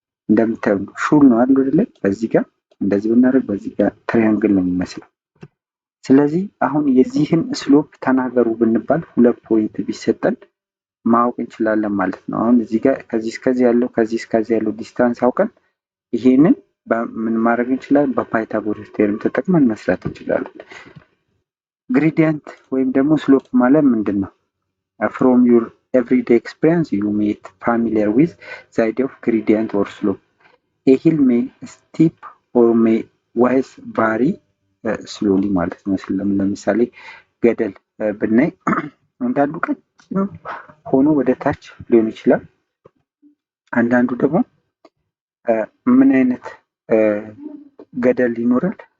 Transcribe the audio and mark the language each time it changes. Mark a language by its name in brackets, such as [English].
[Amharic] እንደምታዩ ሹል ነው አይደል? በዚህ ጋር እንደዚህ ብናደርግ በዚህ ጋር ትራያንግል ነው የሚመስለው። ስለዚህ አሁን የዚህን ስሎፕ ተናገሩ ብንባል ሁለት ፖይንት ቢሰጠን ማወቅ እንችላለን ማለት ነው። አሁን እዚህ ጋር ከዚህ እስከዚህ ያለው ከዚህ እስከዚህ ያለው ዲስታንስ አውቀን ይሄንን ምን ማድረግ እንችላለን? በፓይታጎረስ ቴርም ተጠቅመን መስራት እንችላለን። ግሬዲየንት ወይም ደግሞ ስሎፕ ማለት ምንድነው? [English] from your everyday experience you may be familiar with the idea of gradient or slope. A hill may steep or may rise vary slowly [Amharic] ማለት ነው። ለምሳሌ ገደል ብናይ አንዳንዱ ቀጭን ሆኖ ወደ ታች ሊሆን ይችላል። አንዳንዱ ደግሞ ምን አይነት ገደል ይኖራል?